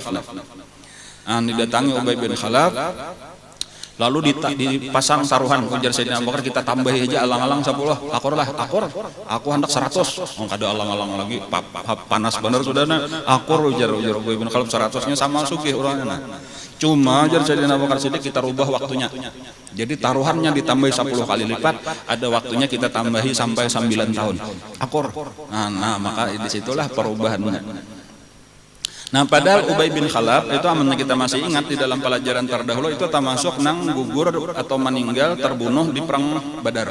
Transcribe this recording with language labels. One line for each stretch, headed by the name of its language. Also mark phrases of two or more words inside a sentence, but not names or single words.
Banjar: Didatangi Ubay bin Khalaf. Lalu dipasang taruhan ujar Sayyidina Abu Bakar, kita tambahi aja alang-alang 10. Akur. Aku hendak 100. Kada alang-alang lagi. Panas bener sudah akur ujar Ubay bin Khalaf 100-nya sama sugih orangnya. Cuma ujar Sayyidina Abu Bakar Siddiq kita rubah waktunya.
Indonesian: Jadi taruhannya ditambahi 10 kali lipat, ada waktunya kita tambahi sampai 9 tahun.
Banjar: Akur.
Indonesian: Nah, maka disitulah perubahannya. Nah, padahal Ubay bin Khalaf itu amannya kita masih ingat di dalam pelajaran terdahulu itu termasuk nang gugur atau meninggal terbunuh di perang Badar.